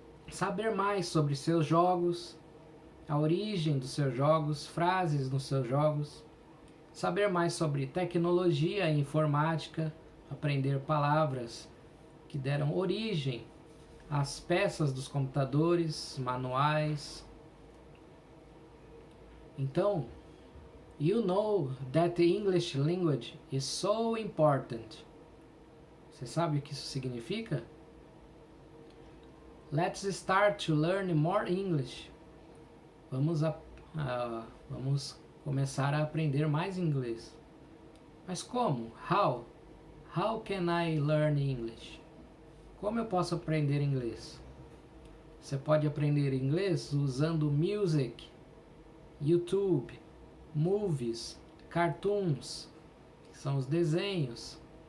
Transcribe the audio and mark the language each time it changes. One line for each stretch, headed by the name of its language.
Portuguese: Saber mais sobre seus jogos, a origem dos seus jogos, frases nos seus jogos, saber mais sobre tecnologia e informática, aprender palavras que deram origem às peças dos computadores, manuais. Então,
English: you know that the English language is so important.
Portuguese: Você sabe o que isso significa?
English: Let's start to learn more English.
Portuguese: Vamos começar a aprender mais inglês. Mas como?
English: How? How can I learn English?
Portuguese: Como eu posso aprender inglês? Você pode aprender inglês usando
English: music, YouTube, movies, cartoons,
Portuguese: que são os desenhos.